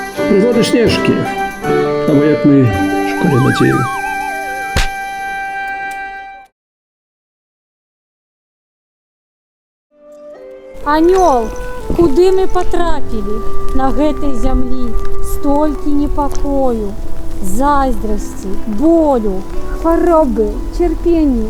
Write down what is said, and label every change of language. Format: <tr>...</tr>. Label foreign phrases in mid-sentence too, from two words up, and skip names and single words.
<uk>Пригоди Снежки. Або як ми в школі Надії.</uk> <be>Анёл, куды мы потрапілі на гэтай зямлі? Столькі непакою, зайздрасці, болю, хваробы, цярпенні.</be>